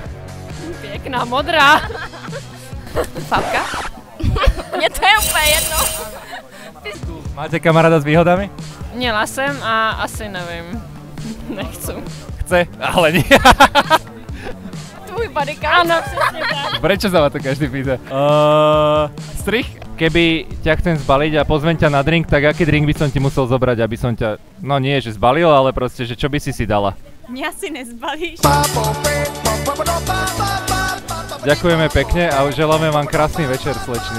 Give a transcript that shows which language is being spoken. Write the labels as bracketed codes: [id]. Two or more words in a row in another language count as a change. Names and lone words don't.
[cs] Pěkná, modrá. Fabka? Mně to je úplně jedno. Máte kamaráda s výhodami? Měla jsem a asi nevím. Nechci. [sk] Chce, ale nie. [cs] Tvůj bodyka? Ano, přesně tak. [sk] Prečo sa ma to každý pýta? Strich? Keby ťa chcem zbaliť a pozvem ťa na drink, tak aký drink by som ti musel zobrať, aby som ťa, no nie, že zbalil, ale proste, že čo by si dala? Mňa si nezbalíš. Ďakujeme pekne a želáme vám krásny večer, slečny.